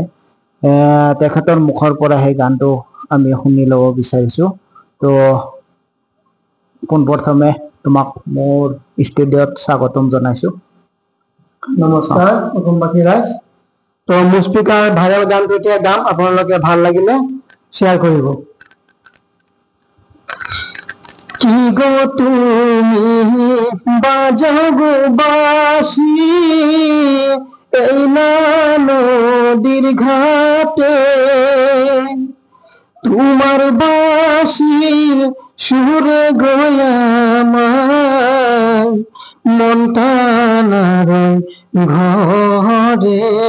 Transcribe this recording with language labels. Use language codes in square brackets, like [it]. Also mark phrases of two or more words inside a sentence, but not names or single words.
[as] তেখেতৰ মুখৰ পৰা সেই গানটো আমি শুনি ল'ব বিচাৰিছো। তো পোনপ্ৰথমে তোমাক মোৰ ষ্টুডিঅ'ত স্বাগতম জনাইছো। নমস্কাৰ অসমবাসী ৰাইজ। তো মোৰ [en] speaker viral [as] গানটো এতিয়া গাম, আপোনালোকে ভাল লাগিলে শ্বেয়াৰ কৰিব। [bn] কি গো তুমি বাজাগো বাঁশি এই না নদীর ঘাটে, তোমার বাঁশির সুরে গয়ামায় মনটা নারায় ঘরে।